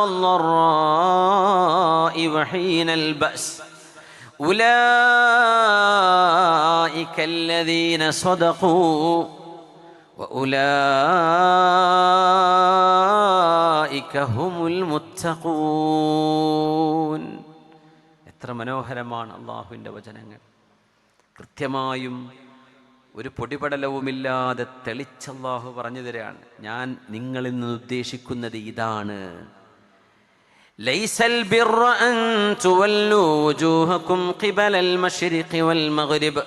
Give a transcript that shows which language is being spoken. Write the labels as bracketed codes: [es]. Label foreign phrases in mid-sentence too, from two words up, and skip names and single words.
[ar] والضراء وحين البأس أولئك الذين صدقوا وأولئك هم المتقون. [ml] എത്ര മനോഹരമാണ് അള്ളാഹുവിൻ്റെ വചനങ്ങൾ. കൃത്യമായും ഒരു പൊടിപടലവുമില്ലാതെ തെളിച്ചല്ലാഹു പറഞ്ഞു തരാണ്. ഞാൻ നിങ്ങളിൽ നിന്ന് ഉദ്ദേശിക്കുന്നത് ഇതാണ്. [ar] ليس البر أن تولوا وجوهكم قبل المشرق والمغرب.